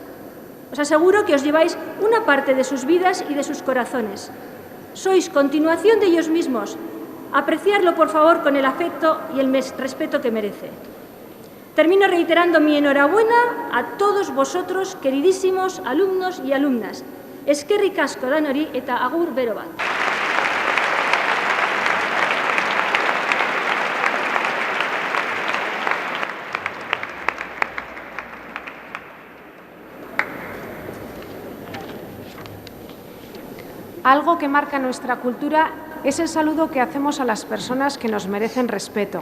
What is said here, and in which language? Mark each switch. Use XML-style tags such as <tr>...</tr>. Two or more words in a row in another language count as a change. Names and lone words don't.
<es>Os aseguro que os lleváis una parte de sus vidas y de sus corazones. Sois continuación de ellos mismos. Apreciarlo, por favor, con el afecto y el respeto que merece. Termino reiterando mi enhorabuena a todos vosotros, queridísimos alumnos y alumnas.</es> <eu>Eskerrik asko danori eta agur bero bat.</eu> <es>Algo que marca nuestra cultura es el saludo que hacemos a las personas que nos merecen respeto.</es>